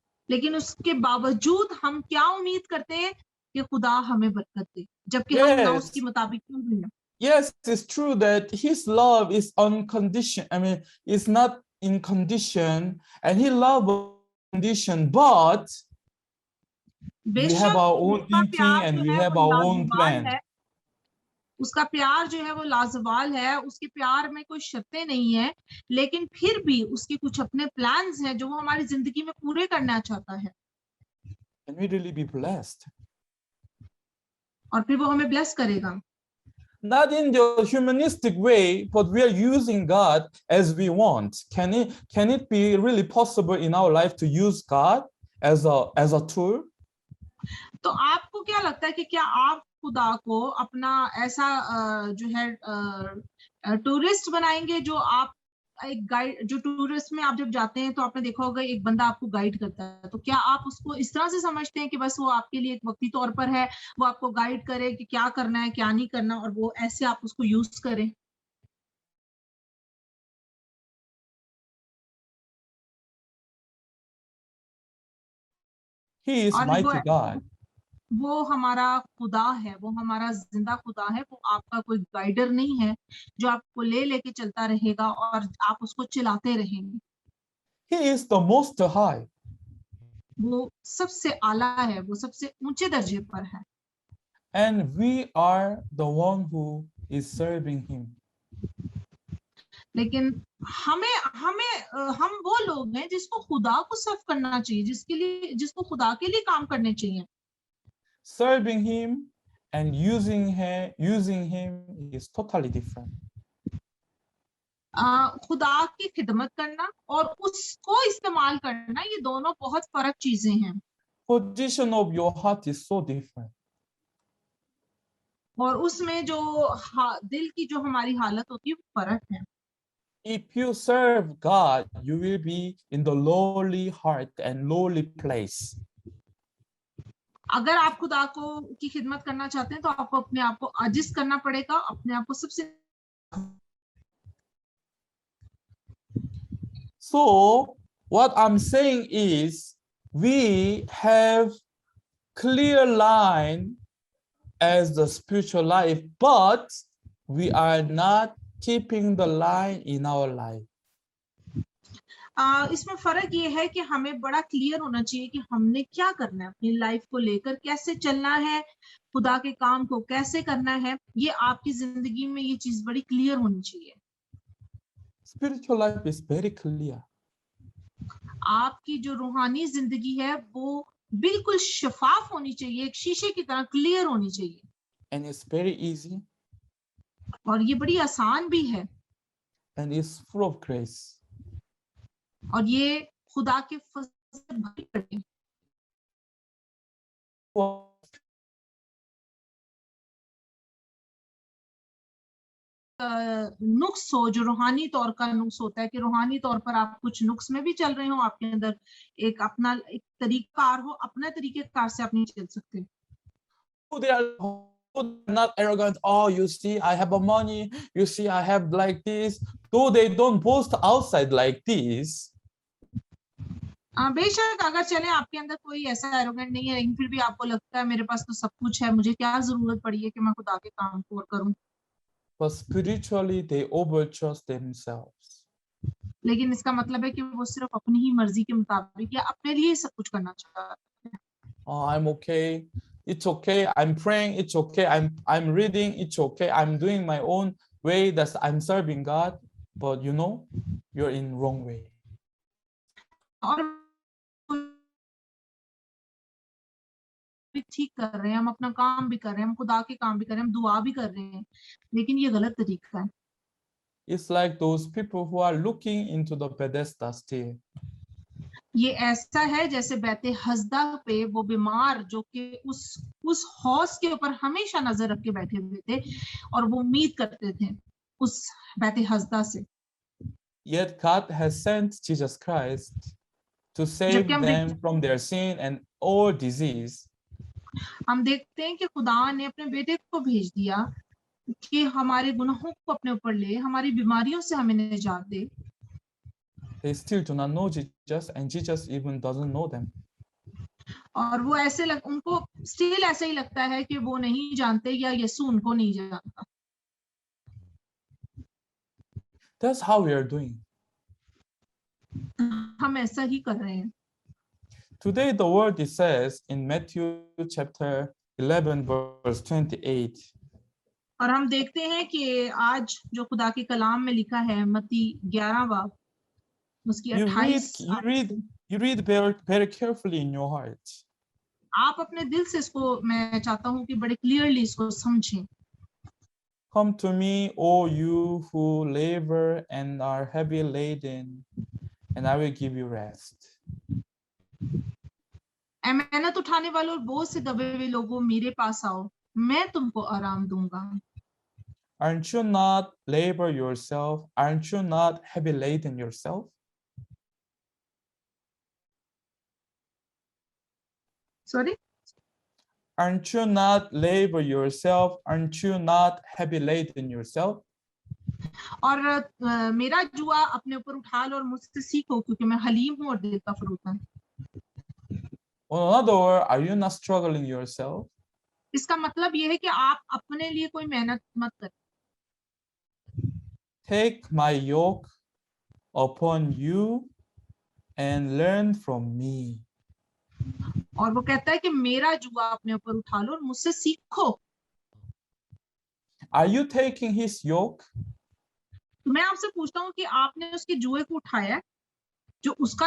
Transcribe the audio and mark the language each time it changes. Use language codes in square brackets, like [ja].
[hi] लेकिन उसके बावजूद हम क्या उम्मीद करते हैं कि खुदा हमें बरकत दे, जबकि हम ना उसके मुताबिक क्यों हैं? [en] Yes, it's true that his love is unconditional. I mean, it's not in condition, and he loves condition, but we have our own thinking and we have our own plan. [hi] उसका प्यार जो है वो लाजवाल है, उसके प्यार में कोई शर्तें नहीं है, लेकिन फिर भी उसके कुछ अपने प्लान्स हैं जो वो हमारी जिंदगी में पूरे करना चाहता है. [en] Can we really be blessed? [hi] और फिर वो हमें ब्लेस करेगा. [en] Not in the humanistic way, but we are using God as we want. Can it be really possible in our life to use God as a tool? [hi] तो आपको क्या लगता है कि क्या आप खुदा को अपना ऐसा जो है टूरिस्ट बनाएंगे, जो आप एक गाइड, जो टूरिस्ट में आप जब जाते हैं तो आपने देखा होगा एक बंदा आपको गाइड करता है, तो क्या आप उसको इस तरह से समझते हैं कि बस वो आपके लिए एक वक्ती तौर पर है, वो आपको गाइड करे कि क्या करना है क्या नहीं करना और वो ऐसे आप उसको यूज करें? [en] He is [hi] और [en] mighty God. [hi] वो हमारा खुदा है, वो हमारा जिंदा खुदा है। वो आपका कोई गाइडर नहीं है जो आपको लेके चलता रहेगा और आप उसको चिल्लाते रहेंगे। [en] He is the most high. [hi] वो सबसे आला है, वो सबसे ऊंचे दर्जे पर है। [en] And we are the one who is serving him. [hi] लेकिन हम वो लोग हैं जिसको खुदा को सर्व करना चाहिए, जिसको खुदा के लिए काम करने चाहिए। [en] Serving him and using him is totally different. [hi] खुदा की खिदमत करना और उसको इस्तेमाल करना, ये दोनों बहुत फर्क चीजें हैं। [en] Position of your heart is so different. [hi] और उसमें जो दिल की जो हमारी हालत होती है वो फर्क है। [en] If you serve God, you will be in the lowly heart and lowly place. [hi] अगर आप खुदा को की खिदमत करना चाहते हैं तो आपको अपने आप को आजिज करना पड़ेगा, अपने आप को सबसे। [en] So what I'm saying is we have clear line as the spiritual life, but we are not keeping the line in our life. [hi] इसमें फर्क ये है कि हमें बड़ा क्लियर होना चाहिए कि हमने क्या करना है, अपनी लाइफ को लेकर कैसे चलना है, खुदा के काम को कैसे करना है। ये आपकी जिंदगी में ये चीज बड़ी क्लियर होनी चाहिए। [en] Spiritual life is very clear. [hi] आपकी जो रूहानी जिंदगी है वो बिल्कुल शफाफ होनी चाहिए, एक शीशे की तरह क्लियर होनी चाहिए। [en] And it's very easy. [hi] और ये बड़ी आसान भी है। [en] And it's full of grace. [hi] और ये खुदा के फज़ल से भरी पड़ी। नुक्स हो, जो रूहानी तौर का नुक्स होता है कि रूहानी तौर पर आप कुछ नुक्स में भी चल रहे हो, आपके अंदर एक अपना एक तरीकाकार हो, अपना तरीकेकार से आप नहीं चल सकते। [en] They are not arrogant. Oh, you see, I have a money. You see, I have like this. Though they don't boast outside like this. [hi] बेशक अगर चले आपके अंदर कोई ऐसा एरोगेंट नहीं है, लेकिन फिर भी आपको लगता है मेरे पास तो सब कुछ है, मुझे क्या जरूरत पड़ी है कि मैं खुदा के काम को और करूं। [en] But spiritually, they overtrust themselves. [hi] लेकिन इसका मतलब है कि वो सिर्फ अपनी ही मर्जी के मुताबिक या अपने लिए सब कुछ करना चाहते हैं। [en] Oh, I'm okay. It's okay. I'm praying. It's okay. I'm reading. It's okay. I'm doing my own way. That's I'm serving God. But you know, you're in wrong way. [hi] और ठीक कर रहे हैं, हम अपना काम भी कर रहे हैं, हम खुदा के काम भी कर रहे हैं, हम दुआ भी कर रहे हैं, लेकिन ये गलत तरीका है। [en] It's like those people who are looking into the Bethesda still. [hi] ये ऐसा है जैसे बैते हस्दा पे वो बीमार जो कि उस हौस के ऊपर हमेशा नजर रख के बैठे हुए थे और वो उम्मीद करते थे उस बैते हस्दा से। [en] Yet God has sent Jesus Christ to save them from their sin and all disease. [hi] हम देखते हैं कि खुदा ने अपने बेटे को भेज दिया कि हमारे गुनाहों को अपने ऊपर ले, हमारी बीमारियों से हमें निजात दे। [en] They still do not know Jesus, and Jesus even doesn't know them. [hi] और वो उनको स्टिल ऐसे ही लगता है कि वो नहीं जानते या यीशु उनको नहीं जानता। [en] That's how we are doing. [hi] हम ऐसा ही कर रहे हैं। [en] Today the word it says in Matthew chapter 11 verse 28. [hi] और हम देखते हैं कि आज जो खुदा के कलाम में लिखा है मत्ती 11 बाब उसकी 28। [en] You read very, very carefully in your heart. [hi] आप अपने दिल से इसको, मैं चाहता हूं कि बड़े क्लियरली इसको समझें। [en] Come to me, all you who labor and are heavy laden, and I will give you rest. [hi] ऐ मेहनत उठाने वालों और बोझ से दबे हुए लोगों, मेरे पास आओ, मैं तुमको आराम दूंगा। [en] Aren't you not labor yourself? Aren't you not heavy laden yourself? Sorry? Aren't you not labor yourself? Aren't you not heavy laden yourself? [hi] और मेरा जुआ अपने ऊपर उठा लो और मुझसे सीखो, क्योंकि मैं हलीम हूं और दिल का फरोता हूं। [en] In other words, are you not struggling yourself? [hi] इसका मतलब ये है कि आप अपने लिए कोई मेहनत मत करें। [en] Take my yoke upon you and learn from me. [hi] और वो कहता है कि मेरा जुआ अपने ऊपर उठा लो और मुझसे सीखो। [en] Are you taking his yoke? [hi] तो मैं आपसे पूछता हूँ कि आपने उसके जुए को उठाया है, जो उसका